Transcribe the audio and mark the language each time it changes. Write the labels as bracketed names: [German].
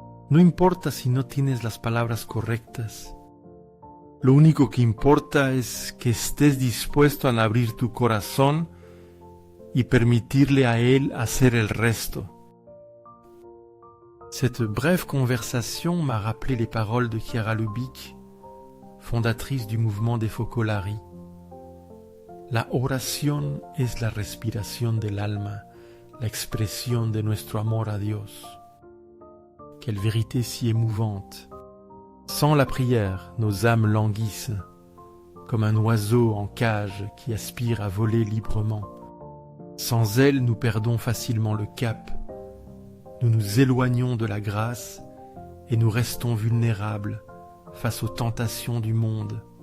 [Spanish] No importa si no tienes las palabras correctas. Lo único que importa es que estés dispuesto a abrir tu corazón y permitirle a él hacer el resto. [French] Cette brève conversation m'a rappelé les paroles de Chiara Lubich, fondatrice du mouvement des Focolari. [Spanish] La oración es la respiración del alma, la expresión de nuestro amor a Dios. [French] Quelle vérité si émouvante! Sans la prière, nos âmes languissent, comme un oiseau en cage qui aspire à voler librement. Sans elle, nous perdons facilement le cap. Nous nous éloignons de la grâce et nous restons vulnérables face aux tentations du monde.